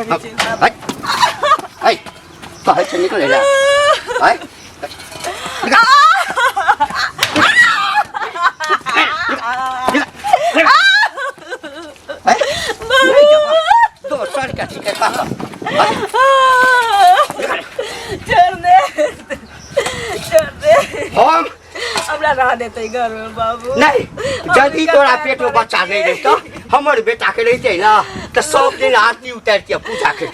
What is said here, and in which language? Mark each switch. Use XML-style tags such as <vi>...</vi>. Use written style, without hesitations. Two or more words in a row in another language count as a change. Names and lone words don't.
<mai>कहै छै निकल जा। दोसर के ठीक है, छोड़ दे हम हमरा रह देते घर में बाबू। नहीं, यदि तोरा पेट में बच्चा नहीं रहता, हमर बेटा के रहते ना, तो सब दिन आरती उतार के पूजा करते।</mai>